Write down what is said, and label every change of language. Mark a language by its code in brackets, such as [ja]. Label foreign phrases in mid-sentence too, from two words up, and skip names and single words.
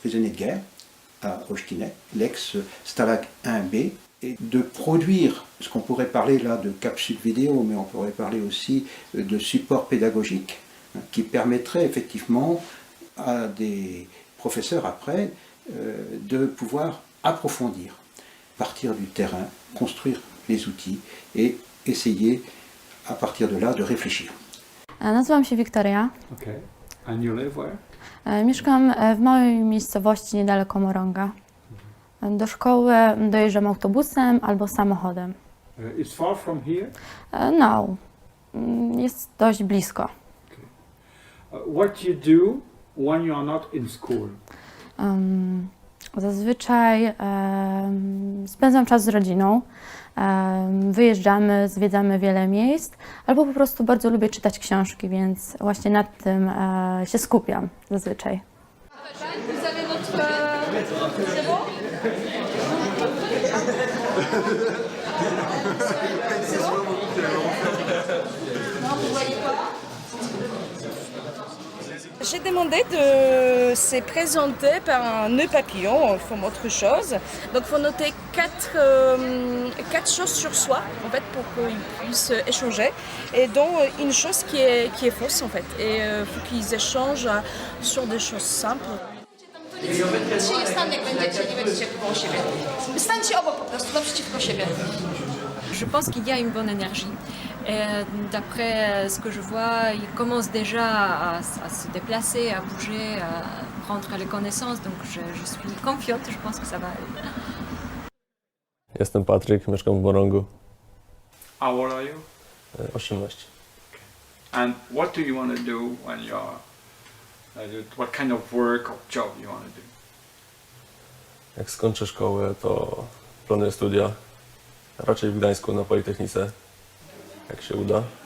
[fr] de guerre, à Olsztynek, l'ex-Stalag 1B, et de produire ce qu'on pourrait parler là de capsules vidéo, mais on pourrait parler aussi de support pédagogique, qui permettrait effectivement à des professeurs après de pouvoir approfondir, partir du terrain, construire les outils et essayer à partir de là de réfléchir. [pl] Nazywam się Wiktoria. [en] Okay. And you live where? [pl] Mieszkam w małej miejscowości niedaleko Moronga. Do szkoły dojeżdżam autobusem albo samochodem. [en] It's far from here? [pl] No, jest dość blisko. [en] Okay. What you do when you are not in school? [pl] Zazwyczaj spędzam czas z rodziną, wyjeżdżamy, zwiedzamy wiele miejsc, albo po prostu bardzo lubię czytać książki, więc właśnie nad tym się skupiam zazwyczaj. [fr] J'ai demandé de se présenter par un nœud papillon en forme autre chose. Donc il faut noter quatre choses sur soi en fait pour qu'ils puissent échanger et dont une chose qui est fausse en fait. Et il faut qu'ils échangent sur des choses simples. [pl] Dzisiaj jest tam, jak będziecie, nie będziecie koło siebie. Stańcie obok po prostu, naprzeciwko siebie. [fr] Je pense qu'il y a une bonne énergie. D'après ce que je vois, ils commencent déjà à se déplacer, à bouger, à prendre les connaissances. Donc je suis confiante, je pense que ça va aller. [pl] Jestem Patryk, mieszkam w Morongu. [en] How old are you? 18. And what do you want to do when you're... what kind of work or job you want to do? [pl] Jak skończę szkołę, to planuję studia. Raczej w Gdańsku na Politechnice, jak się uda.